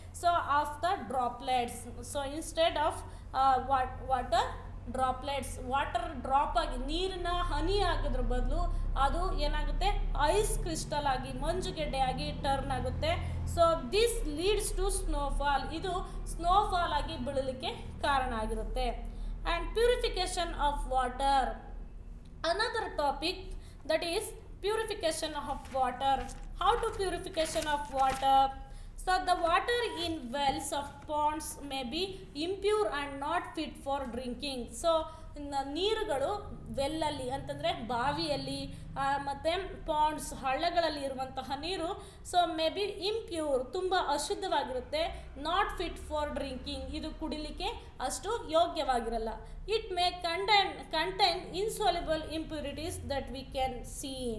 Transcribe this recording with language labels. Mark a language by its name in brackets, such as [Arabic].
[English] so of the droplets, so instead of water droplets, [Kannada] water drop ಆಗಿ ನೀರಿನ ಹನಿ ಆಗೋದ್ರ ಬದಲು ಅದು ಏನಾಗುತ್ತೆ, ಐಸ್ ಕ್ರಿಸ್ಟಲ್ ಆಗಿ ಮಂಜುಗೆಡ್ಡೆಯಾಗಿ ಟರ್ನ್ ಆಗುತ್ತೆ. [English] so this leads to snowfall, [Kannada] ಇದು ಸ್ನೋಫಾಲ್ ಆಗಿ ಬೀಳಲಿಕ್ಕೆ ಕಾರಣ ಆಗಿರುತ್ತೆ. [English] And purification of water, another topic, that is purification of water. How to purification of water? So the water in wells of ponds may be impure and not fit for drinking. [Kannada] So ನೀರುಗಳು ವೆಲ್ಲಲ್ಲಿ ಅಂತಂದರೆ ಬಾವಿಯಲ್ಲಿ ಮತ್ತು Pond's ಹಳ್ಳಗಳಲ್ಲಿ ಇರುವಂತಹ ನೀರು [English] so may be impure, [Kannada] ತುಂಬ ಅಶುದ್ಧವಾಗಿರುತ್ತೆ. [English] not fit for drinking, [Kannada] ಇದು ಕುಡಿಲಿಕ್ಕೆ ಅಷ್ಟು ಯೋಗ್ಯವಾಗಿರಲ್ಲ. [English] It may contain insoluble impurities that we can see.